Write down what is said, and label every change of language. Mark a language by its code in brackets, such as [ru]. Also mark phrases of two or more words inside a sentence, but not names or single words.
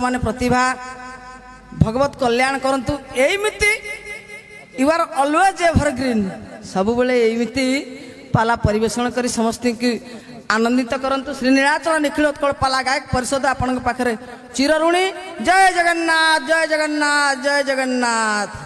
[or] ମାନେ ପ୍ରତିଭା ଭଗବତ କଲ୍ୟାଣ କରନ୍ତୁ ଏମିତି [en] you are always evergreen [or] ସବୁ ବେଳେ ଏମିତି ପାଲା ପରିବେଷଣ କରି ସମସ୍ତ କି ଆନନ୍ଦିତ କରନ୍ତୁ ଶ୍ରୀ ନୀଳାଚଳ ନିଖିଳୋତ୍କଳ ପାଲା ଗାୟକ ପରିଷଦ ଆପଣ ପାଖରେ ଚିର ଋଣୀ ଜୟ ଜଗନ୍ନାଥ ଜୟ ଜଗନ୍ନାଥ ଜୟ ଜଗନ୍ନାଥ।